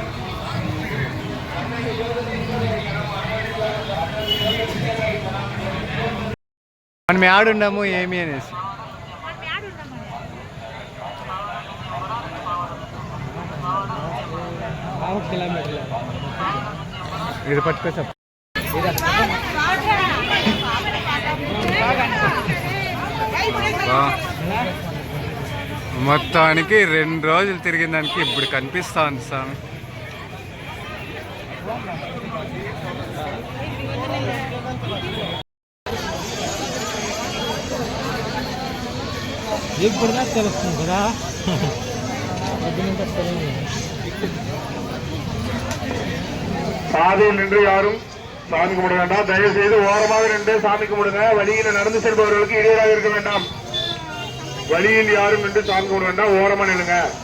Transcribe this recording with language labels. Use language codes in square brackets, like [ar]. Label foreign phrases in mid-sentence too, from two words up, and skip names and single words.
[te] మనం ఆడుండము ఏమి అనేసి ఇది పట్టుకో మొత్తానికి 2 రోజులు తిరిగిన దానికి ఇప్పుడు కనిపిస్తా ఉంది స్వామి. ఇప్పుడు తెలుస్తుంది కదా. [ta] சாதி நின்று யாரும் சாமி கும்பிட வேண்டாம். தயவு செய்து ஓரமாக நின்று சாமி கும்பிடுங்க. வழியில் நடந்து செல்பவர்களுக்கு இடையூறாக இருக்க வேண்டாம். வழியில் யாரும் நின்று சாமி கும்பிட வேண்டாம். ஓரமா நில்லுங்க.